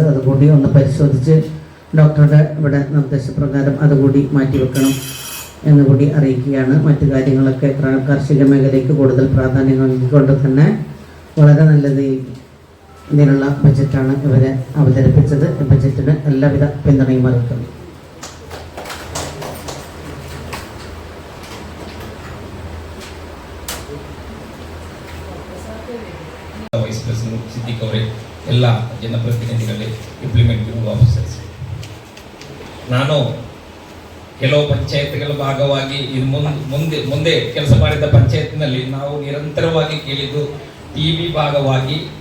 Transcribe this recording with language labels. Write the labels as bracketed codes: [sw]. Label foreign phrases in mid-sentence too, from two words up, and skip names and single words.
[ml] അതുകൂടി ഒന്ന് പരിശോധിച്ച് ഡോക്ടറുടെ ഇവിടെ നിർദ്ദേശപ്രകാരം അതുകൂടി മാറ്റിവെക്കണം എന്നുകൂടി അറിയിക്കുകയാണ്. മറ്റു കാര്യങ്ങളൊക്കെ കാർഷിക മേഖലയ്ക്ക് കൂടുതൽ പ്രാധാന്യം നൽകിക്കൊണ്ട് തന്നെ വളരെ നല്ല ഇതിനുള്ള ബജറ്റാണ് ഇവരെ അവതരിപ്പിച്ചത്. ബജറ്റിന് എല്ലാവിധ പിന്തുണയും അറിയിക്കുന്നു. [en] vice president [kn] ಸಿದ್ದಿಕ್ ಅವರೇ, ಎಲ್ಲ ಜನಪ್ರತಿನಿಧಿಗಳೇ, [en] implementing officers, [kn] ನಾನು ಕೆಲವು ಪಂಚಾಯತ್ಗಳ ಭಾಗವಾಗಿ ಮುಂದೆ ಕೆಲಸ ಮಾಡಿದ ಪಂಚಾಯತ್ನಲ್ಲಿ ನಾವು ನಿರಂತರವಾಗಿ ಕೇಳಿದ್ದು ಟಿಬಿ ಭಾಗವಾಗಿ